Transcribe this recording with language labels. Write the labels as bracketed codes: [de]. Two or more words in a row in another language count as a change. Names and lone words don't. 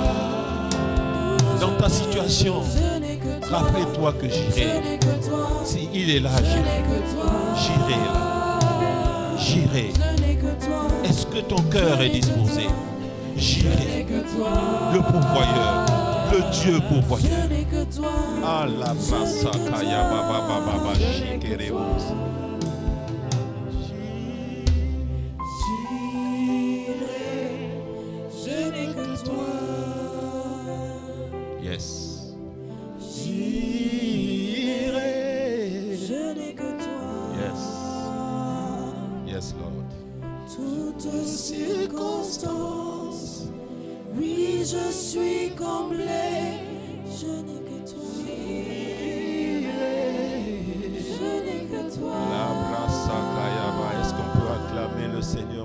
[fr] Dans ta situation, rappelle-toi que j'irai. Si il est là, j'irai là. J'irai. Est-ce que ton cœur est disposé? J'irai. Le pourvoyeur, le Dieu pourvoyeur. Ah la brasa kaya baba baba baba shikereos. Je n'ai que toi. Yes. J'irai. Je n'ai que toi. [en] Yes. Yes, Lord. [fr] Toutes circonstances, oui, je suis comblé. Je n'ai que toi. Je n'ai que toi. La brasa kaya ba. Est-ce qu'on peut acclamer le Seigneur?